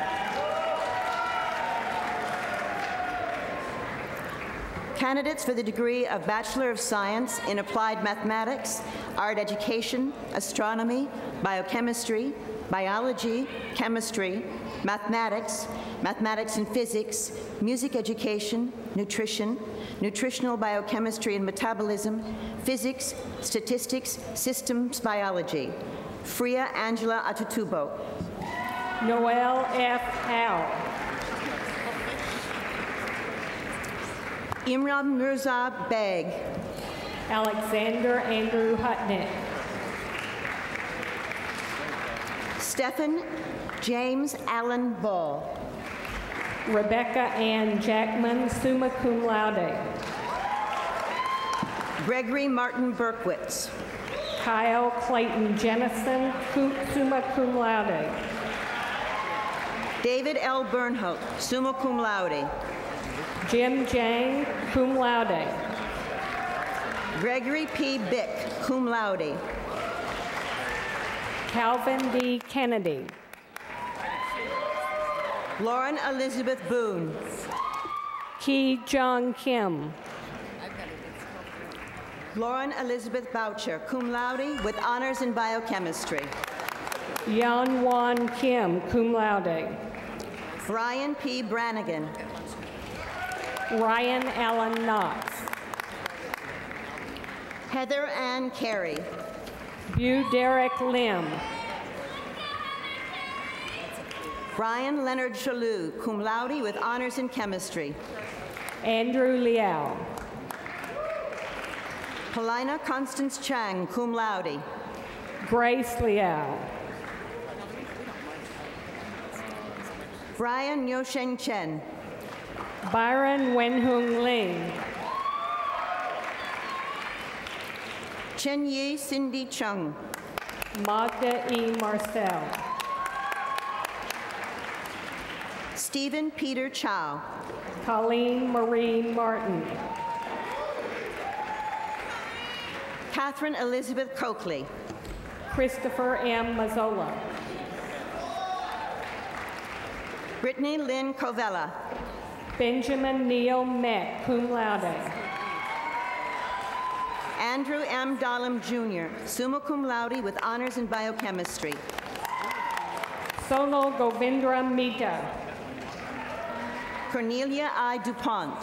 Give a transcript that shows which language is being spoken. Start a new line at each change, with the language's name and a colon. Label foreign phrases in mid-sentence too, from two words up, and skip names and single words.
English: Candidates for the degree of Bachelor of Science in Applied Mathematics, Art Education, Astronomy, Biochemistry, Biology, Chemistry, Mathematics, Mathematics and Physics, Music Education, Nutrition, Nutritional Biochemistry and Metabolism, Physics, Statistics, Systems Biology. Freya Angela Atutubo. Noel F. Howe. Imran Mirza Beg. Alexander Andrew Hutnick. Stephen James Allen Ball. Rebecca Ann Jackman,
Latin: summa cum laude.
English: Gregory Martin Berkowitz. Kyle Clayton Jennison,
Latin: summa cum laude.
English: David L. Bernholt,
Latin: summa cum laude.
English: Jim Jang,
Latin: cum laude.
English: Gregory P. Bick,
Latin: cum laude.
English: Calvin D. Kennedy. Lauren Elizabeth Boone. Ki Jong Kim. Lauren Elizabeth Boucher,
Latin: cum laude,
English: with honors in biochemistry. Yan Wan Kim,
Latin: cum laude.
English: Brian P. Brannigan. Ryan Allen Knox. Heather Ann Carey. Bu Derek Lim. Brian Leonard Chalou,
Latin: cum laude,
English: with honors in chemistry. Andrew Liao. Paulina Constance Chang,
Latin: cum laude.
English: Grace Liao. Brian Yosheng Chen. Byron Wenhung Ling. Chen Yi Cindy Chung. Magda E. Marcel. Stephen Peter Chow. Colleen Marie Martin. Catherine Elizabeth Coakley. Christopher M. Mazzola. Brittany Lynn Covella. Benjamin Neil Meck,
Latin: cum laude.
English: Andrew M. Dahlem Jr.,
Latin: summa cum laude,
English: with honors in biochemistry. Sonal Govindra Mita. Cornelia I. DuPont.